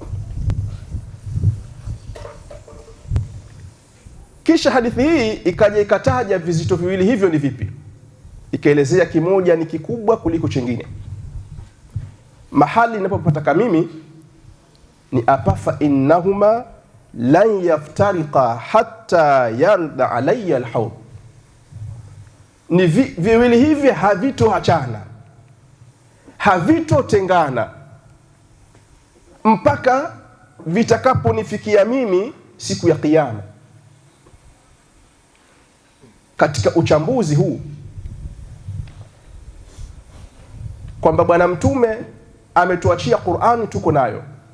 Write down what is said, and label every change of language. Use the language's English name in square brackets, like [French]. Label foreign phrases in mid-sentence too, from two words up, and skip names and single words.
[Swahili] Kisha hadithi hii ikaja ikataja vizito viwili hivyo ni vipi, ikaelezea kimoja ni kikubwa kuliko chingine. Mahali ninapopataka mimi ni apafa [Arabic] إنهما لن يفترقا حتى يردا علي الحوض, [Swahili] ni viwili hivi havitoachana, havitotengana mpaka vitakaponifikia mimi siku ya Kiyama. Katika uchambuzi huu kwamba bwana mtume ametuachia Qur'an tuko nayo.